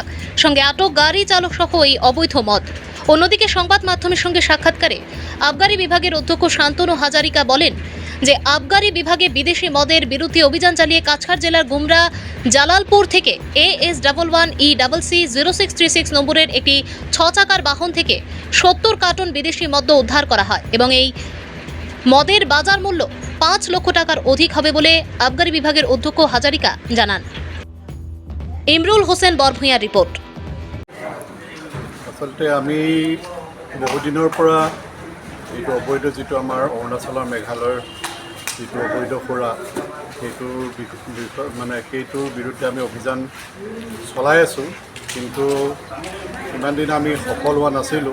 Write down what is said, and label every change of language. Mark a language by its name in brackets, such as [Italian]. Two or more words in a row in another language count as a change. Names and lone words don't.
[Bangla] সঙ্গে আটক গাড়ি চালক সহ এই অবৈধ মদ। অন্যদিকে সংবাদ মাধ্যমের সঙ্গে সাক্ষাৎকারে আবগারি বিভাগের অধ্যক্ষ শান্তনু হাজারিকা বলেন যে আবগারি বিভাগে বিদেশি মদের বিরুদ্ধে অভিযান চালিয়ে কাছাড় জেলার গুমরা জালালপুর থেকে AS11ECC0636 নম্বরের একটি 6 চাকার বাহন থেকে 70 কার্টন বিদেশি মদ্য উদ্ধার করা হয় এবং এই মদের বাজার মূল্য 5 লক্ষ টাকার অধিক হবে বলে আবগারি বিভাগের অধ্যক্ষ হাজারিকা জানান। ইমরুল হোসেন বরভূঁইয়ার রিপোর্ট। [Assamese] আসলতে আমি বহুদিনৰ পৰা এইটো অবৈধ যিটো আমাৰ অৰুণাচলৰ মেঘালয়ৰ যিটো অবৈধ সুৰা সেইটোৰ সেইটোৰ বিৰুদ্ধে আমি অভিযান চলাই আছোঁ, কিন্তু ইমান দিন আমি সফল হোৱা নাছিলোঁ।